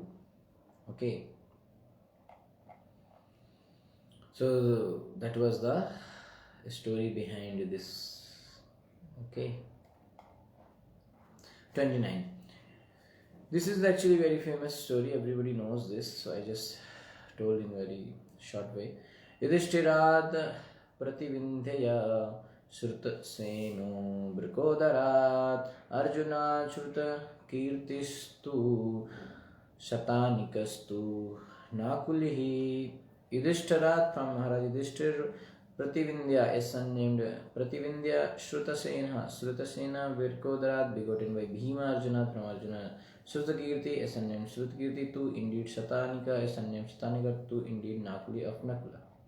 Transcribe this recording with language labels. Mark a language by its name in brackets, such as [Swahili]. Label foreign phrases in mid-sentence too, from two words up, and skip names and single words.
[English] Okay, so that was the story behind this. Okay, 29. This is actually very famous story, everybody knows this, so I just told in very short way. [Sanskrit] युधिष्ठिरात् प्रतिविन्ध्य श्रुत सेनो वृकोदरात् अर्जुन श्रुत कीर्तिस्तु शतानीकस्तु नाकुलिः. [English] Yudhishthirad, from Maharaj Yudhishthir, Prativindhya, a son named Prativindhya, Shrutasena, Shrutasena, Virkodarat, begotten by Bhima, Arjuna, from Arjuna, Shrutakirti, a son named Shrutakirti, two indeed Shatanika, a son named Shatanika, two indeed Nakuli of Nakula.